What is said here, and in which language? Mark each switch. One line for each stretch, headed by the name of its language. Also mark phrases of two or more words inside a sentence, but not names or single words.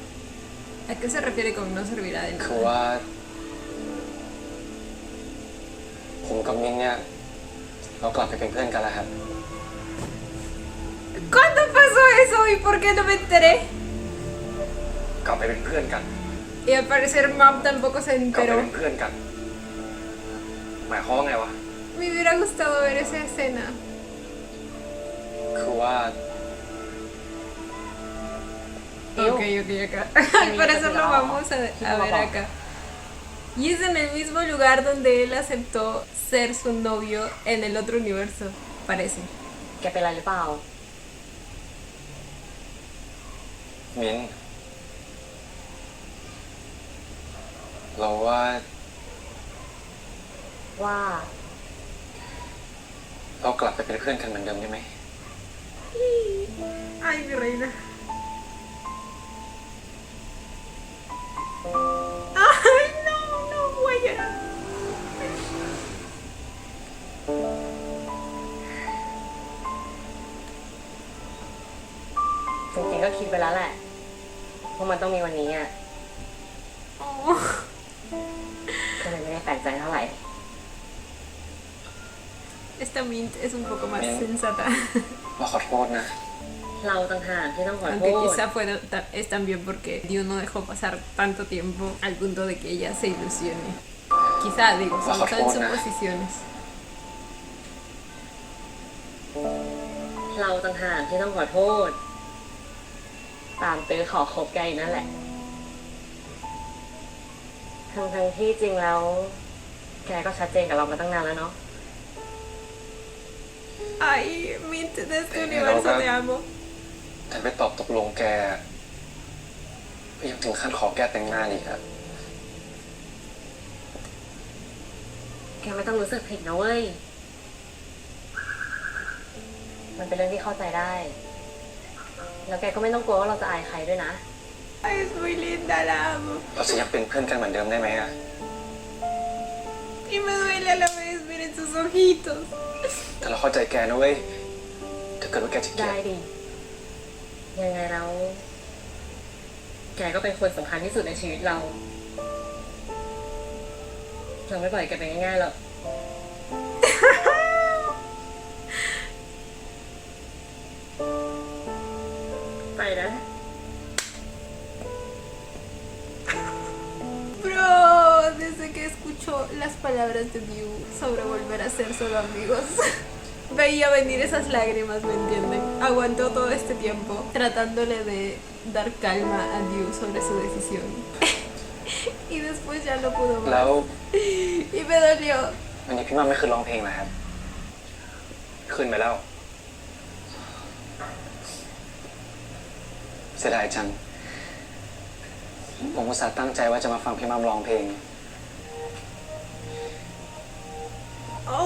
Spanish: ¿A qué se refiere con no servirá de
Thai: คือ
Spanish: nada?
Thai: ว่า ผมกับมิ้นท์เนี่ยเรากลับไปเป็นเพื่อนกันแล้วครับ
Spanish: ¿Cuándo pasó eso y por qué no me enteré?
Thai: กลับไปเป็นเพื่อนกัน
Spanish: Y al parecer Mam tampoco se
Thai: กลับไป
Spanish: enteró.
Thai: เป็นเพื่อนกันหมายความว่าไงวะ
Spanish: Me hubiera gustado ver esa escena.
Thai: คือว่า
Spanish: Ok, acá. Al parecer lo vamos a ver acá. Y es en el mismo lugar donde él aceptó ser su novio en el otro universo, parece.
Thai: แกเป็นอะไรหรือเปล่า มิ้นเราว่า ว่า เรากลับไปเป็นเพื่อนกันเหมือนเดิมได้ไหม
Spanish: Ay, mi reina. Ay, no, no voy a.
Thai: จริงๆก็คิดไปแล้วแหละว่ามันต้องมีวันนี้อ่ะ Oh. ก็เลยไม่ได้แปลกใจเท่าไหร่
Spanish: Esta Mint es un poco más Mint. sensata.
Thai: เราขอโทษนะ เราต่างหากที่ต้องขอโท
Spanish: Aunque
Thai: ษ
Spanish: quizá es también porque Dios no dejó pasar tanto tiempo al punto de que ella se ilusione. Quizá, digo, son suposiciones.
Thai: เราต่างหากที่ต้องขอโทษ ตามตื้อขอคบแกอีกนั่นแหละ ทั้งที่จริงแล้ว แกก็ชัดเจนกับเรามาตั้งนานแล้วเนาะ
Spanish: Ay, Mint de este universo te amo.
Thai: แต่ไปตอบตกลงแกก็ยังถึงขั้นขอแกแต่งงานอีกอะ แกไม่ต้องรู้สึกผิดนะเว้ย มันเป็นเรื่องที่เข้าใจได้ แล้วแกก็ไม่ต้องกลัวว่าเราจะอายใครด้วยนะ
Spanish: Ay, es muy linda, la amo.
Thai: เราจะยังเป็นเพื่อนกันเหมือนเดิมได้ไหมอะ
Spanish: Y me duele a la vez, miren sus ojitos.
Thai: แต่เราเข้าใจแกนะเว้ย ถ้าเกิดว่าแกจะเกลีย ได้ ด ดิ ยังไงแล้ว แกก็เป็นคนสำคัญที่สุดในชีวิตเรา เราไม่ปล่อยแกไปง่ายๆหรอก ไปนะ
Spanish: Bro, desde que escuchó las palabras de Mew sobre volver a ser solo amigos, veía venir esas lágrimas, ¿me entienden? Aguantó todo este tiempo tratándole de dar calma a Mew sobre su decisión. Y después ya no pudo
Thai: แล้
Spanish: más.
Thai: ว
Spanish: Y me dolió.
Thai: วันนี้พี่มั่มไม่คืนร้องเพลงนะครับ คืนไปแล้ว เสียดายจัง ผมอุตส่าห์ตั้งใจว่าจะมาฟังพี่มั่มร้องเพลง Oh,